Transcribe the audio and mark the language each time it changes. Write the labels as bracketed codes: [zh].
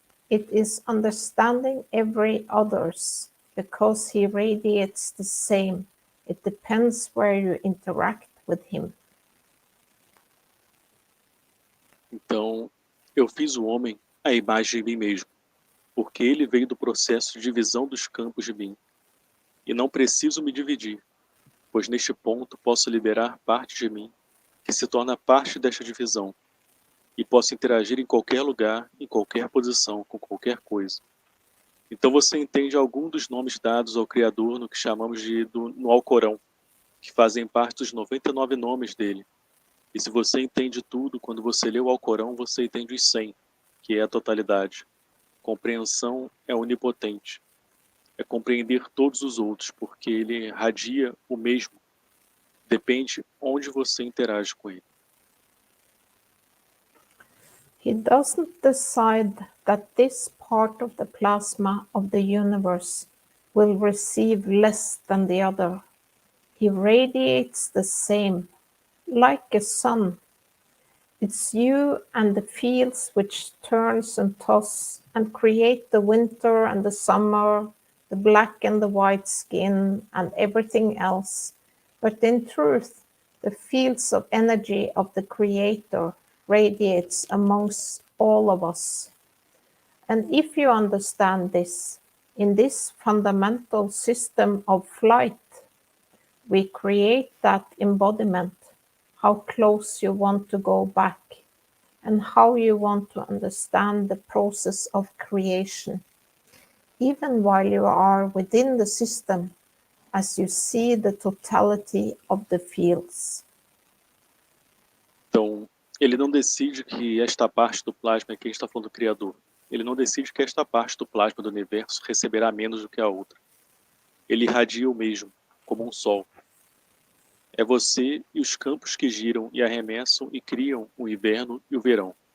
[en] It is understanding every others, because he radiates the same. It depends where you interact with him. [pt] Então, eu fiz o homem à imagem de mim mesmo, porque ele veio do processo de divisão dos campos de mim. E não preciso me dividir, pois neste ponto posso liberar parte de mim, que se torna parte desta divisão, e posso interagir em qualquer lugar, em qualquer posição, com qualquer coisa. Então você entende algum dos nomes dados ao Criador no que chamamos no Alcorão, que fazem parte dos 99 nomes dele. E se você entende tudo, quando você lê o Alcorão, você entende os 100, que é a totalidade. Compreensão é onipotente. É compreender todos os outros, porque ele radia o mesmo. Depende onde você interage com ele. [en] He doesn't decide that this part of the plasma of the universe will receive less than the other. He radiates the same, like a sun. It's you and the fields which turns and toss and create the winter and the summer, the black and the white skin and everything else. But in truth, the fields of energy of the Creator radiates amongst all of us. And if you understand this, in this fundamental system of flight, we create that embodiment, how close you want to go back, and how you want to understand the process of creation, even while you are within the system, as you see the totality of the fields. [pt] Então, ele não decide que esta parte do plasma, aqui a gente está falando do Criador, ele não decide que esta parte do plasma do universo receberá menos do que a outra. Ele irradia o mesmo, como um sol. É você e os campos que giram e arremessam e criam o inverno e o verão.